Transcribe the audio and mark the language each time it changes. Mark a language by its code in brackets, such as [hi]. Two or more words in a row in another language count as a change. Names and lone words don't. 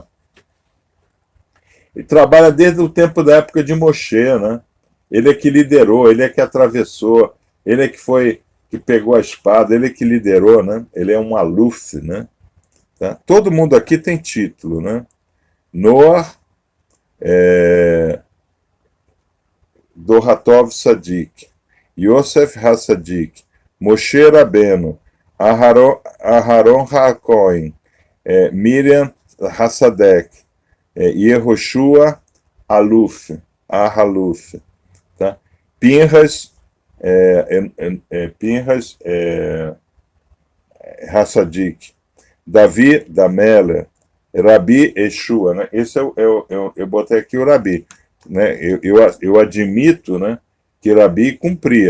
[pt] Ele trabalha desde o tempo da época de Moshe, né? Ele é que liderou, ele é que atravessou, ele é que pegou a espada, ele é que liderou, né? Ele é um aluf, né? Tá? Todo mundo aqui tem título, né? Noah, Doratov Sadik, Yosef Hassadik, Moshe Rabbeinu, Aharon HaKohen, Miriam Hassadek, Yehoshua Ahaluf, tá? Pinhas Hassadik, Davi Dameler, Rabi Yeshua, né? Esse eu botei aqui o Rabi, né? Eu admito, né, que Rabi cumpria.